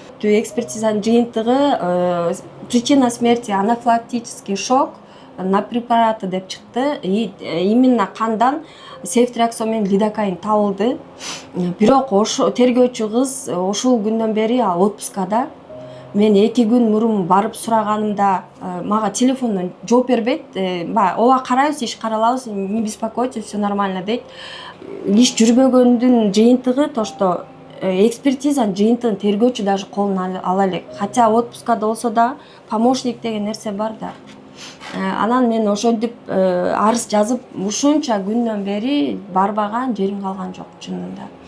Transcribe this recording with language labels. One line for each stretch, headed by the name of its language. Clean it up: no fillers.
Kyrgyz: Экспертизанын жыйынтыгы
Russian: причина смерти анафилактический шок на препараты
Kyrgyz: деп чыкты. Именно кандан сефтриаксон менен лидокаин табылды. Бирок ошо тергөөчү кыз ушул күндөн бери отпускада. Мен 2 күн мурун барып сураганымда мага телефондон жооп бербейт. Ооба карайбыз, иш каралабыз,
Russian: не беспокойтесь, все нормально
Kyrgyz: дейт. Иш жүрбөгөндүн жыйынтыгы
Russian: то, что
Kyrgyz: экспертизанын жыйынтыгын тергөөчү даже колуна ала элек. Хотя отпускада болсо да помощник деген нерсе бар да. Анан мен ошентип арыз жазып ушунча күндөн бери барбаган жерим калган жок чынында.